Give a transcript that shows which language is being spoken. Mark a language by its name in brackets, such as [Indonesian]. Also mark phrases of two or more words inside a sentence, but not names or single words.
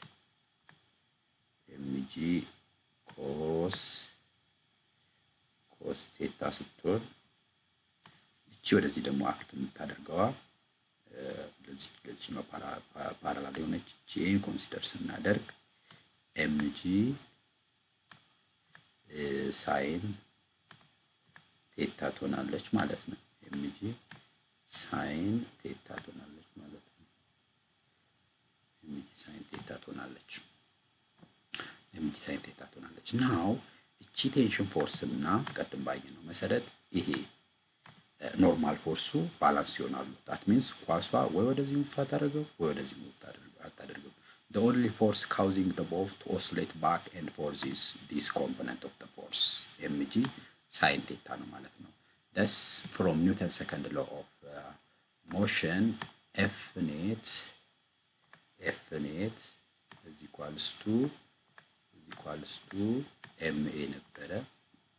[English] mg cos theta [Amharic] ስትሆን እቺ ወደዚህ ደግሞ አክት የምታደርገዋ ለዚህኛው ፓራላል የሆነች ጄን ኮንሲደር ስናደርግ [English] mg sine theta [Amharic] ትሆናለች ማለት ነው። [English] mg sine theta [Amharic] ትሆናለች ማለት ነው። [English] mg sine theta [Amharic] ትሆናለች። now እቺ [English] tension force [Amharic] እና ቀደም ባየነው መሰረት ይሄ [English] normal force [Amharic] ባላንስ [English] ይሆናሉ። that means [Amharic] ኳሷ ወይ ወደዚህ ሙቭ ታደርገው ወይ ወደዚህ ሙቭ ታደርገው [English] the only force causing the bob to oscillate back and forth is this component of the force mg sin theta [Amharic] ነው ማለት ነው። [English] thus from Newton's second law of motion f net is equals to ma ነበረ